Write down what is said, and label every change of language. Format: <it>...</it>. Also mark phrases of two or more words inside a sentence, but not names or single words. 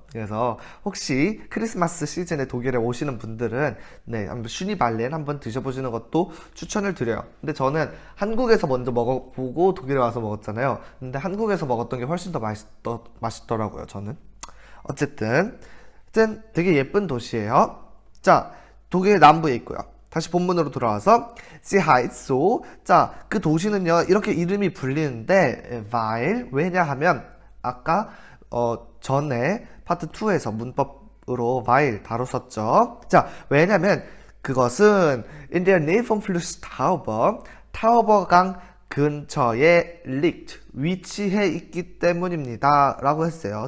<ko>그래서 혹시 크리스마스 시즌에 독일에 오시는 분들은 한번 슈니발렌 한번 드셔보시는 것도 추천을 드려요. 근데 저는 한국에서 먼저 먹어보고 독일에 와서 먹었잖아요. 근데 한국에서 먹었던 게 훨씬 더 맛있더라고요, 저는. 어쨌든 되게 예쁜 도시예요. 자, 독일 남부에 있고요. 다시 본문으로 돌아와서</ko> <de>Sie heißt so.</de> <ko>자, 그 도시는요 이렇게 이름이 불리는데 weil 왜냐하면 아까 전에 파트 2에서 문법으로 weil 다뤘었죠. 자, 왜냐면 그것은</ko> <de>in der Nähe vom Fluss Tauber,</de> <ko>타우버강 근처에 liegt 위치해 있기 때문입니다 라고 했어요.</ko>